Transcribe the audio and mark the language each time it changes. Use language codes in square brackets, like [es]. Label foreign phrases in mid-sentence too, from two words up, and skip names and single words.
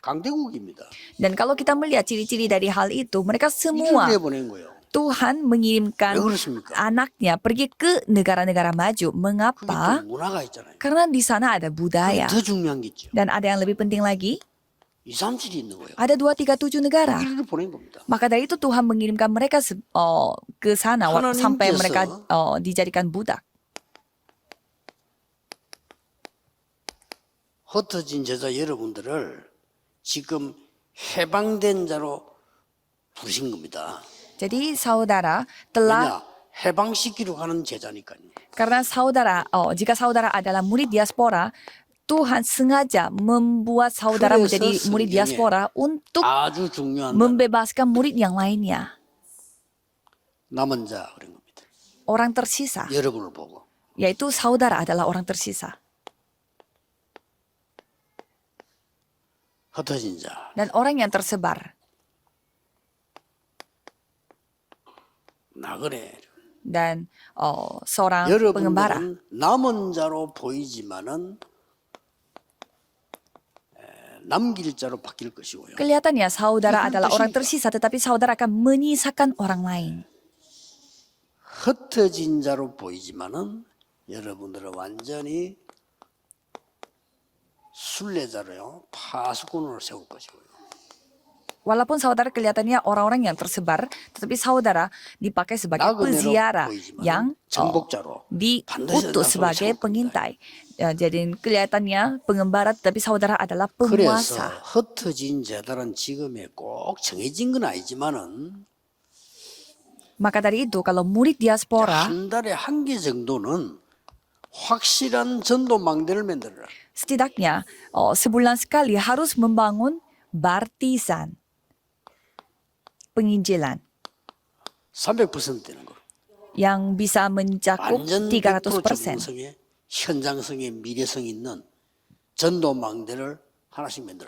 [ko] 강대국입니다. [id] Dan kalau kita melihat ciri-ciri dari hal itu, mereka [ko] 이를 [id] semua [ko] 내보낸 거예요. [id] Tuhan mengirimkan [ko] 왜 그렇습니까? [id] anaknya pergi ke negara-negara maju. [ko] 그게 [id] Mengapa? [ko] 또 문화가 있잖아요. [id] Karena di sana ada budaya. [ko] 더 중요한 게 있죠. [id] Dan ada yang lebih penting lagi, [ko] 237이 있는 거예요. [id] ada 237 negara. [ko] 거기를 보낸 겁니다. [id] Maka dari itu Tuhan mengirimkan mereka ke sana sampai [ko] 하나님께서 [id] mereka dijadikan budak. [ko] 흩어진 제자 여러분들을 지금 해방된 자로 부르신 겁니다. [id] Jadi saudara telah, [ko] 왜냐? 해방시키러 가는 제자니까요. [id] karena saudara, jika saudara adalah murid diaspora, Tuhan sengaja membuat saudara [ko] 그래서 [id] menjadi murid [ko] 성경에 [id] diaspora untuk [ko] 아주 중요한 [id] membebaskan murid yang lainnya. [ko] 남은 자 그런 겁니다. [id] Orang tersisa, [ko] 여러분을 보고 [id] yaitu saudara adalah orang tersisa. [ko] 흩어진 자 [id] Dan orang yang tersebar. [ko] 나그네 [id] Dan seorang pengembara. [ko] 여러분들은 남은 자로 보이지만은 남길 자로 바뀔 것이고요. [id] Kelihatannya saudara adalah orang tersisa, tetapi saudara akan menyisakan orang lain. [ko] 흩어진 자로 보이지만은 여러분들은 완전히 순례자로요 파수꾼으로 세울 것이고요. [id] Walaupun saudara kelihatannya orang-orang yang tersebar, tetapi saudara dipakai sebagai peziarah yang [ko] 정복자로 [id] diutus sebagai pengintai. Ya, jadi kelihatannya pengembara, tetapi saudara adalah [ko] 그래서 [id] penguasa. [ko] 흩어진 자들은 지금에 꼭 정해진 건 아니지만은 [id] Maka dari itu, kalau murid diaspora, [ko] 한 달에 한 개 정도는 확실한 전도망대를 만들어라. [id] setidaknya sebulan sekali harus membangun baptisan, penginjilan [ko] 300% 되는 거. [id] yang bisa mencakup [ko] 완전 [id] 300%. [ko] 100% 전문성에 현장성에 미래성 있는 전도망대를 하나씩 만들어라.